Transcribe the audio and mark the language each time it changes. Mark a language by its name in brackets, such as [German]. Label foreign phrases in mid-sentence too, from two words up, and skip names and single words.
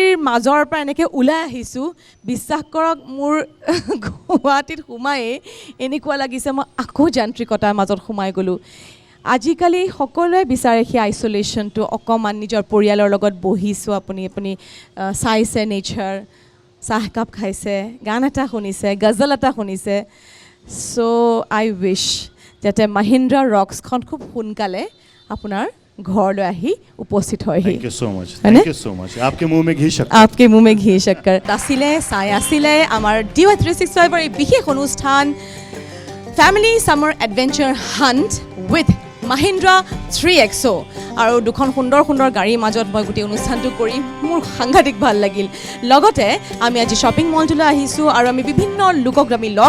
[Assamese] মাজৰ পৰা এনেকৈ ওলাই আহিছোঁ বিশ্বাস কৰক মোৰ গুৱাহাটীত সোমায়েই এনেকুৱা লাগিছে মই আকৌ যান্ত্ৰিকতাৰ মাজত সোমাই গ'লোঁ আজিকালি সকলোৱে বিচাৰে সেই আইচলেশ্যনটো অকণমান নিজৰ পৰিয়ালৰ লগত বহিছোঁ আপুনি চাইছে নেচাৰ চাহ একাপ খাইছে গান এটা শুনিছে গজল এটা শুনিছে [English] so I wish [Assamese] যাতে মহিন্দ্ৰা ৰকছখন খুব সোনকালে আপোনাৰ ঘৰলৈ আহি উপস্থিত হয়হি [English] Thank you so much. Thank you so much. [Hindi] आपके मुंह में घी शक्कर. आपके मुंह में घी शक्कर [Assamese] আছিলে চাই আছিলে আমাৰ DY 365 এই বিশেষ অনুষ্ঠান ফেমিলি সামাৰ এডভেঞ্চাৰ হাণ্ট উইথ মহিন্দ্ৰা 3XO আৰু দুখন সুন্দৰ সুন্দৰ গাড়ীৰ মাজত মই গোটেই অনুষ্ঠানটো কৰি মোৰ সাংঘাতিক ভাল লাগিল লগতে আমি আজি শ্বপিং মলটোলৈ আহিছোঁ আৰু আমি বিভিন্ন লোকক আমি লগ